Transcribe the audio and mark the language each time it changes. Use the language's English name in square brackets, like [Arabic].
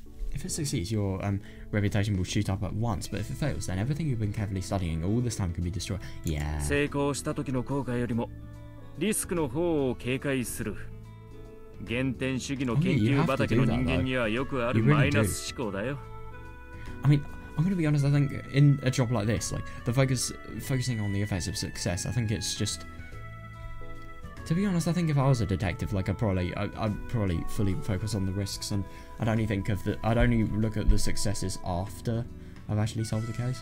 [English] if it succeeds, your reputation will shoot up at once, but if it fails, then everything you've been carefully studying all this time can be destroyed. Yeah. [Japanese] 成功した時の後悔よりもリスクの方を警戒する。原点主義の研究畑の人間にはよくあるマイナス思考だよ。 [English] I mean, I'm gonna be honest. I think in a job like this, like focusing on the effects of success, I think it's just. To be honest, I think if I was a detective, like I'd probably fully focus on the risks, and I'd only look at the successes after I've actually solved the case.